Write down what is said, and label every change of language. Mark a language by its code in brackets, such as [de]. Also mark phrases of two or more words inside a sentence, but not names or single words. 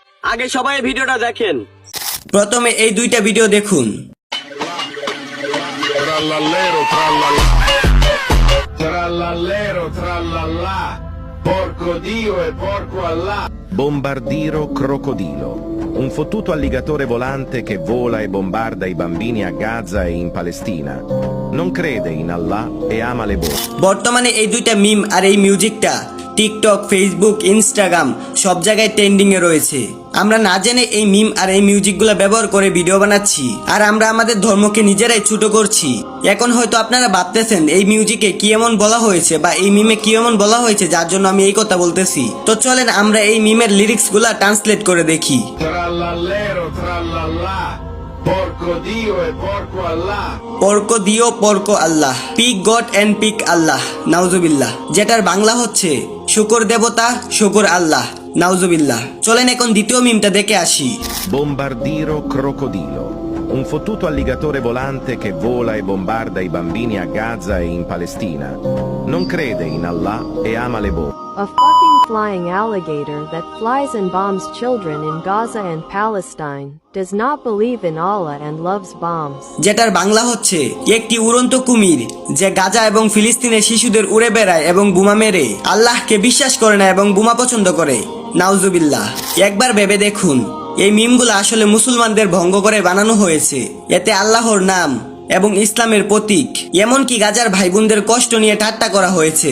[bn] আগে সবাই ভিডিওটা দেখেন। প্রথমে এই দুইটা ভিডিও দেখুন। [it] Trallallero, trallallà. Trallallero, trallallà. Porco Dio e porco Allah. Bombardiro crocodilo, un fottuto alligatore volante che vola e bombarda i bambini a Gaza e in Palestina. Non crede in Allah e ama le botte. [bn] বর্তমানে এই দুইটা মিম আর এই মিউজিকটা টিকটক, ফেসবুক, ইনস্টাগ্রাম সব জায়গায় ট্রেন্ডিং এ রয়েছে। আমরা না জেনে এই মিম আর এই মিউজিকগুলো ব্যবহার করে ভিডিও বানাচ্ছি আর আমরা আমাদের ধর্মকে নিজেরাই ছোট করছি। এখন হয়তো আপনারা ভাবতেছেন এই মিউজিকে কি এমন বলা হয়েছে বা এই মিমে কি এমন বলা হয়েছে যার জন্য আমি এই কথা বলতেছি। তো চলেন আমরা এই মিমের [en] lyrics-gula translate [bn] করে দেখি। [it] Trallallero, trallallà. Porco Dio e porco Allah. porco Dio porco Allah, [en] pig god and pig Allah, নাউজুবিল্লাহ। [bn] যেটার বাংলা হচ্ছে শুকর দেবতা, শুকর আল্লাহ, নাউজুবিল্লাহ। চলেন এখন দ্বিতীয় মিমটা দেখে আসি। [it] Bombardiro crocodilo, un fottuto alligatore volante che vola e bombarda i bambini a Gaza e in Palestina. Non crede in Allah e ama le botte. [en] A fucking flying alligator that flies and bombs children in Gaza and Palestine, does not believe in Allah and loves bombs. [bn] যেটার বাংলা হচ্ছে একটি উড়ন্ত কুমির যে গাজা এবং ফিলিস্তিনের শিশুদের উড়ে বেড়ায় এবং বোমা মেরে আল্লাহকে বিশ্বাস করে না এবং বোমা পছন্দ করে, নাউজুবিল্লাহ। একবার ভেবে দেখুন এই মিমগুলো আসলে মুসলমানদের ভঙ্গ করে বানানো হয়েছে। এতে আল্লাহর নাম এবং ইসলামের প্রতীক, এমনকি গাজার ভাই বোনদের কষ্ট নিয়ে ঠাট্টা করা হয়েছে।